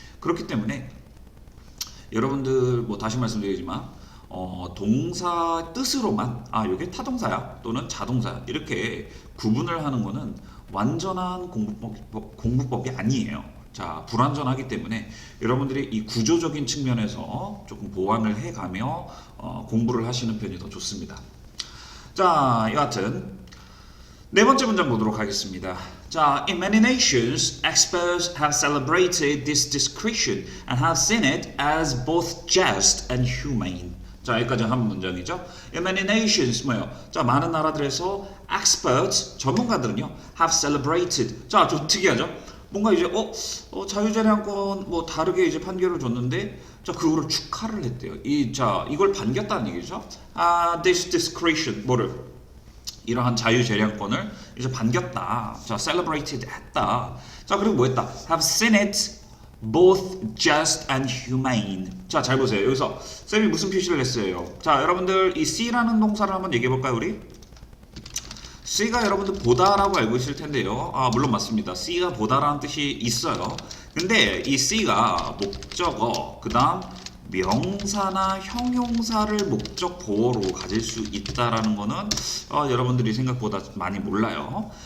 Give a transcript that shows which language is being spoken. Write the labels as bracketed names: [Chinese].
[Korean] 그렇기 때문에 여러분들 뭐 다시 말씀드리지만 동사 뜻으로만 이게 타동사야 또는 자동사야 이렇게 구분을 하는 거는 완전한 공부법이 아니에요. 자, 불완전하기 때문에 여러분들이 이 구조적인 측면에서 조금 보완을 해가며 공부를 하시는 편이 더 좋습니다. 자, 여하튼 네 번째 문장 보도록 하겠습니다. [English] 자, in many nations, experts have celebrated this discretion and have seen it as both just and humane. [Korean] 자, 여기까지 한 문장이죠. [English] In many nations, [Korean] 뭐요? 자, 많은 나라들에서 experts, 전문가들은요, [English] have celebrated. [Korean] 자, 좀 특이하죠? 뭔가 이제 자유재량권 뭐 다르게 이제 판결을 줬는데 자, 그거를 축하를 했대요. 이걸 반겼다는 얘기죠. [English] This discretion, [Korean] 뭐를? 이러한 자유재량권을 이제 반겼다. 자, celebrated 했다. 자, 그리고 뭐 했다? [English] Have seen it both just and humane. [Korean] 자, 잘 보세요. 여기서 쌤이 무슨 표시를 했어요? 자, 여러분들 이 see라는 동사를 한번 얘기해 볼까요, 우리? see가 여러분들 보다라고 알고 있을 텐데요. 물론 맞습니다. see가 보다라는 뜻이 있어요. 근데 이 see가 목적어, 그 다음 명사나 형용사를 목적 보어로 가질 수 있다라는 거는 여러분들이 생각보다 많이 몰라요.